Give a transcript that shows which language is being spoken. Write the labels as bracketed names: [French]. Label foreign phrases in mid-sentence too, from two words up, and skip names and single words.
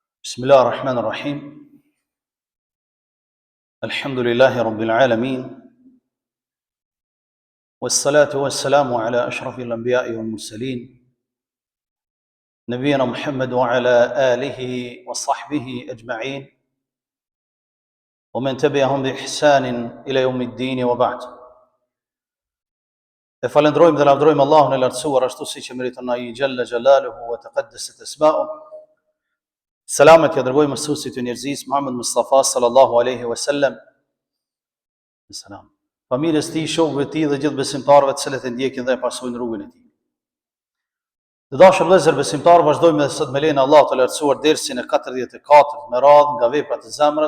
[Arabic] بسم الله الرحمن الرحيم الحمد لله رب العالمين والصلاة والسلام على أشرف الأنبياء والمرسلين نبينا محمد وعلى آله وصحبه أجمعين ومن تبعهم بإحسان إلى يوم الدين وبعد. [Albanian] E falendrojmë dhe lavdrojmë Allahun e lartësuar ashtu siç e meriton ai [Arabic] جل جلاله وتقدست أسماؤه. [Albanian] Selamet ja dërgojmë mësuesit e njerëzisë Muhammed Mustafa [Arabic] صلى الله عليه وسلم. [Albanian] Selam. Familjes tij, shokëve të tij dhe gjithë besimtarëve të cilët e ndjekin dhe e pasojnë rrugën e tij. Të dashur vëllezër besimtarë, vazhdojmë edhe sot me lejen e Allahut të lartësuar dersin e 44 me radhë nga veprat e zemrës.